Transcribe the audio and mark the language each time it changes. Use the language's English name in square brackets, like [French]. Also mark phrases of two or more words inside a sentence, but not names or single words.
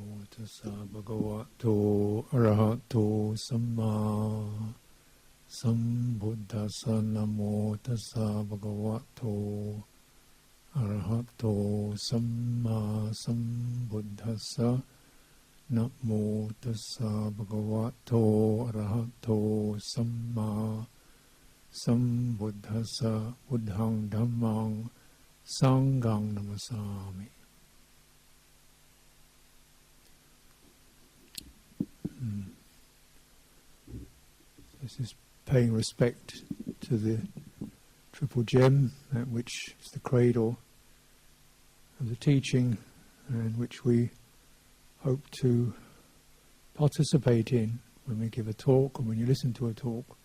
[Pali] tassa bhagavato arahato samma sambuddhassa namo tassa bhagavato arahato samma sambuddhassa namo tassa bhagavato arahato samma sambuddhassa buddhang dhammang sanghang namasami. [English] This is paying respect to the triple gem, that which is the cradle of the teaching and which we hope to participate in when we give a talk or when you listen to a talk.